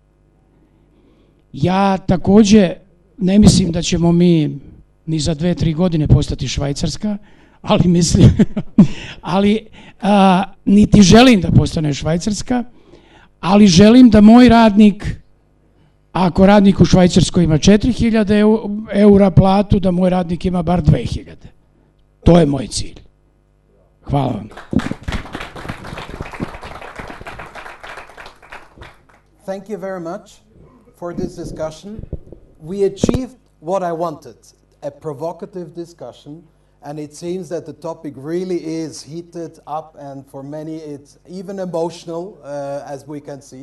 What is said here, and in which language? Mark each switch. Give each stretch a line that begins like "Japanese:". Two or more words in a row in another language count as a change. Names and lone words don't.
Serbian: Ja takođe ne mislim da ćemo mi ni za 2-3 godine postati Švajcarska, ali mislim, niti želim da postane Švajcarska, ali želim da moj radnik, ako radnik u Švajcarskoj ima 4.000 eura platu, da moj radnik ima bar 2.000. To je moj cilj. Hvala vam.
English: Thank you very much for this discussion. We achieved what I wanted, a provocative discussion, and it seems that the topic really is heated up, and for many it's even emotional, as we can see.